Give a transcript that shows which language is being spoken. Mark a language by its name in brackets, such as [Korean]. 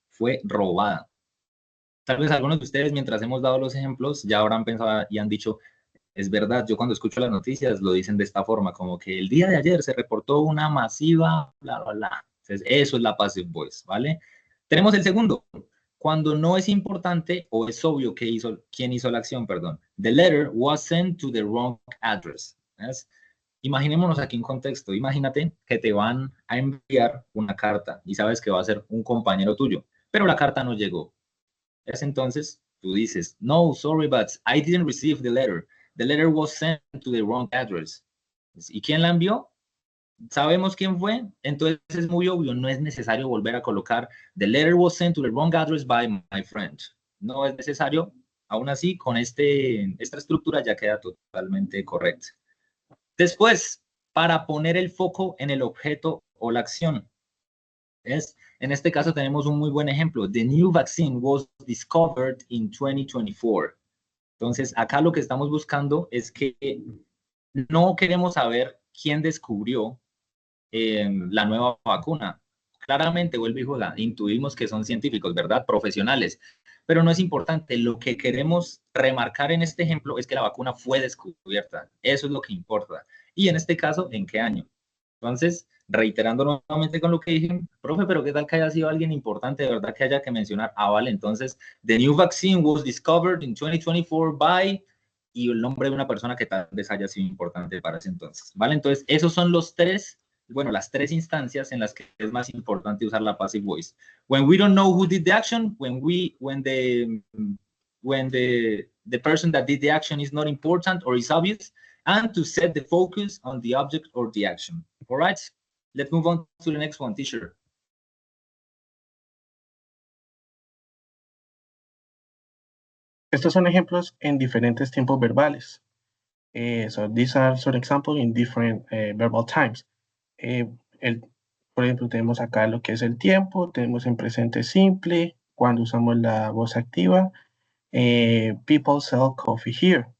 [Spanish] Fue robada. Tal vez algunos de ustedes, mientras hemos dado los ejemplos, ya habrán pensado y han dicho, es verdad, yo cuando escucho las noticias lo dicen de esta forma, como que el día de ayer se reportó una masiva, bla, bla, bla. Entonces, eso es la passive voice, ¿vale? Tenemos el segundo, cuando no es importante o es obvio que quién hizo la acción, perdón. [English] The letter was sent to the wrong address. [Spanish] ¿Ves? Imaginémonos aquí un contexto. Imagínate que te van a enviar una carta y sabes que va a ser un compañero tuyo, pero la carta no llegó. Es entonces, tú dices, no, [English] sorry, but I didn't receive the letter. The letter was sent to the wrong address. [Spanish] ¿Y quién la envió? ¿Sabemos quién fue? Entonces es muy obvio, no es necesario volver a colocar [English] the letter was sent to the wrong address by my friend. [Spanish] No es necesario, aún así, con esta estructura ya queda totalmente correcta. Después, para poner el foco en el objeto o la acción. En este caso tenemos un muy buen ejemplo. [English] The new vaccine was discovered in 2024. [Spanish] Entonces, acá lo que estamos buscando es que no queremos saber quién descubrió la nueva vacuna. Claramente, vuelve y juega, intuimos que son científicos, ¿verdad? Profesionales. Pero no es importante. Lo que queremos remarcar en este ejemplo es que la vacuna fue descubierta. Eso es lo que importa. Y en este caso, ¿en qué año? Entonces, reiterando nuevamente con lo que dije, profe, pero ¿qué tal que haya sido alguien importante, de verdad que haya que mencionar? Ah, vale, entonces, [English] the new vaccine was discovered in 2024 by, [Spanish] y el nombre de una persona que tal vez haya sido importante para ese entonces, ¿vale? Entonces, esos son las tres instancias en las que es más importante usar la passive voice. [English] When we don't know who did the action, when the person that did the action is not important or is obvious, and to set the focus on the object or the action. All right, let's move on to the next one, teacher. [Spanish] Estos son ejemplos en diferentes tiempos verbales. [English] So these are some examples in different verbal times. [Spanish] Por ejemplo, tenemos acá lo que es el tiempo, tenemos en presente simple, cuando usamos la voz activa. [English] People sell coffee here.